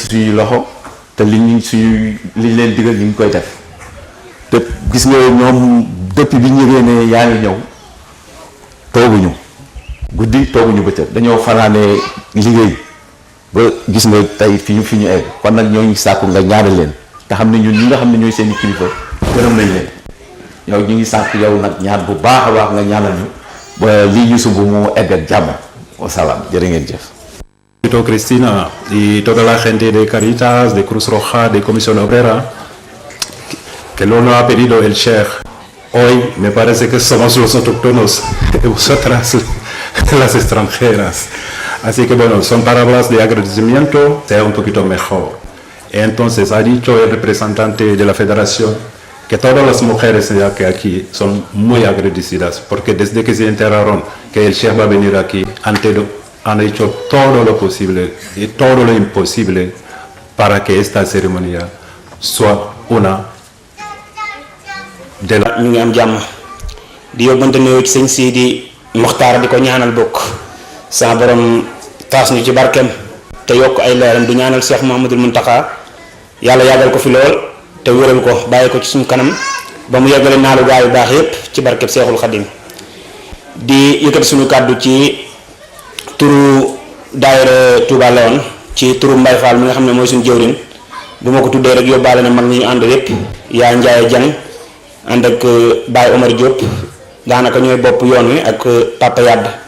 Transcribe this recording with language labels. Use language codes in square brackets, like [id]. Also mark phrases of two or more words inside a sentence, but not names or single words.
[wo] suñuy loxo te liñ leen digal ñu ngi koy def te gis nga ñoom depuis bi ñu yëgee ne yaa ngi ñëw tooguñu guddi tooguñu bëccëg dañoo fanaanee liggéey ba gis nga tey fi ñu egg kon nag ñoo ngi sàkku nga ñaanal leen te xam ne ñun ñi nga xam ne ñooy seen kilifa gërëm nañ leen yow ñu ngi sàkk yow nag ñaan bu baax a baax nga ñaanal ñu ba lii ñu sumb mu egg ak jàmm wasalaam jërë ngeen jëf. [es] Cristina y toda la gente de Caritas, de Cruz Roja, de Comisión Obrera, que lo ha pedido el Sheikh. Hoy me parece que somos los autóctonos y vosotras las extranjeras. Así que bueno, son palabras de agradecimiento, sea un poquito mejor. Entonces ha dicho el representante de la federación que todas las mujeres que aquí son muy agradecidas porque desde que se enteraron que el Sheikh va a venir aquí han hecho todo lo posible y todo lo imposible para que esta ceremonia sea una de las... [wo] ñu ngi am jàmm di yóbbante nuyoo ci sëñ Sidi Mokhtar di ko ñaanal bokk sa borom taas ñu ci barkeem te yokk ay leeram di ñaanal Cheikh Mouhamadoul Mountakha yàlla yàggal ko fi lool te wéral ko bàyyi ko ci suñu kanam ba mu yeggale naalu gaa yu baax yépp ci barkeb Seexul Xadim di yëkkati suñu kàddu ci turu daayira Touba León ci turu Mbaye Fall mi nga xam ne mooy suñu jëwriñ bu ma ko tuddee rek yóbbaale na mag ñi ñu ànd yépp yaa Ndiaye Dieng ànd ak Baye Omar Diop daanaka ñooy bopp yoon wi ak Papa Yadd